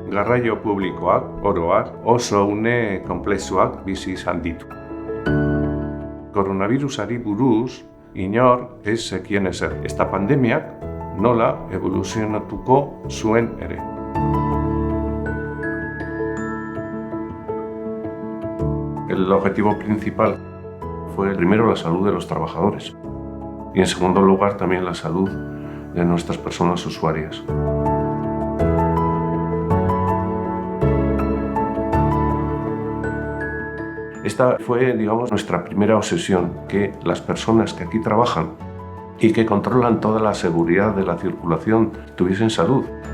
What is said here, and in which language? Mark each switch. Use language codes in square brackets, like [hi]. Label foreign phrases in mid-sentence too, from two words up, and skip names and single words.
[eu] Garraio publikoak, oroak, oso une konplexuak bizi izan ditu. Koronavirusari buruz, inor ez zekien ezer. Esta pandemiak nola evoluzionatuko zuen ere. [es] El objetivo principal fue primero la salud de los trabajadores y en segundo lugar también la salud de nuestras personas usuarias. Esta fue, nuestra primera obsesión, que las personas que aquí trabajan y que controlan toda la seguridad de la circulación tuviesen salud.